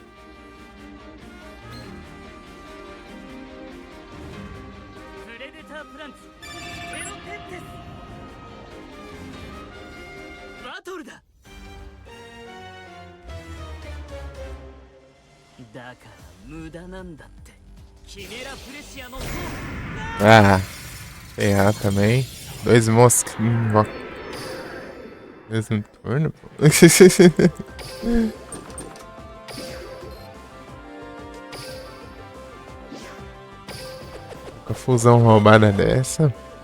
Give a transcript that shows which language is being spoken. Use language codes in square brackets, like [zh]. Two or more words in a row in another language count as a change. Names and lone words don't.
[ja] プレデタープランツエロテンテスバトルだ。だから無駄なんだって。キメラプレシアの効果。 [pt] Ah, ferrar também. 2 moscas. Mesmo turno, pô. Com a fusão roubada dessa.